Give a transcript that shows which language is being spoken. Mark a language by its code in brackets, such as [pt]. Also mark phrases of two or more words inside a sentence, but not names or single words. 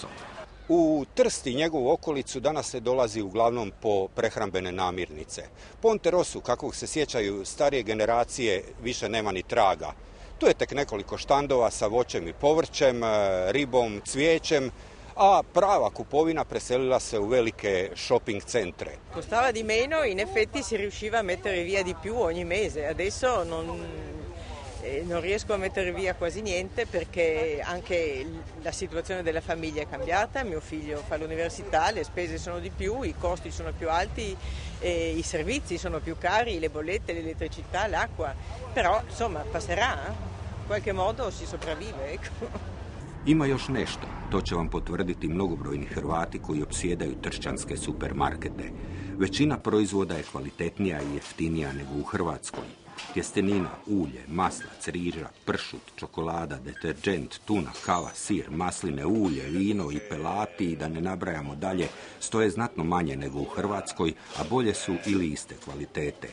[hr] U Trst i njegovu okolicu danas se dolazi uglavnom po prehrambene namirnice. Ponte Rossu, kakvog se sjećaju starije generacije, više nema ni traga. Tu je tek nekoliko štandova sa voćem i povrćem, ribom, cvijećem, a prava kupovina preselila se u velike [en] shopping centre. [it] Costava di meno, in effetti si riusciva a mettere via di più ogni mese. Adesso non riesco a mettere via quasi niente perché anche la situazione della famiglia è cambiata, mio figlio fa l'università, le spese sono di più, i costi sono più alti, i servizi sono più cari, le bollette, l'elettricità, l'acqua, però insomma passerà, in qualche modo si sopravvive, ecco. [hr] Ima još nešto, to će vam potvrditi mnogobrojni Hrvati koji opsjedaju tršćanske supermarkete. Većina proizvoda je kvalitetnija i jeftinija nego u Hrvatskoj. Tjestenina, ulje, maslac, riža, pršut, čokolada, deterđent, tuna, kava, sir, masline, ulje, vino i pelati i da ne nabrajamo dalje, stoje znatno manje nego u Hrvatskoj, a bolje su ili iste kvalitete.